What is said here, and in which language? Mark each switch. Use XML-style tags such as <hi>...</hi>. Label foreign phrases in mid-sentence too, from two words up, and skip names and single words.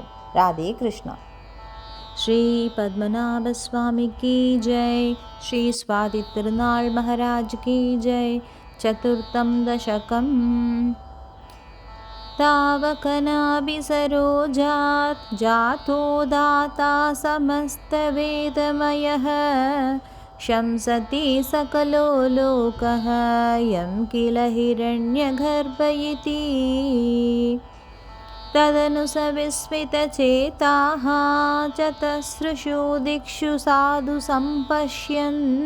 <hi>राधे कृष्णा। श्री पद्मनाभ स्वामी की जय. श्री स्वाति तिरुनाल महाराज की जय.</hi> <sa>चतुर्थं दशकम्. तावकनाभिसरोजात् जातो धाता समस्त वेदमयः शंसति सकलो लोकः यं किल हिरण्यगर्भ इति तदनु स विस्मितचेताः चतसृषु दिक्षु साधु सम्पश्यन्</sa>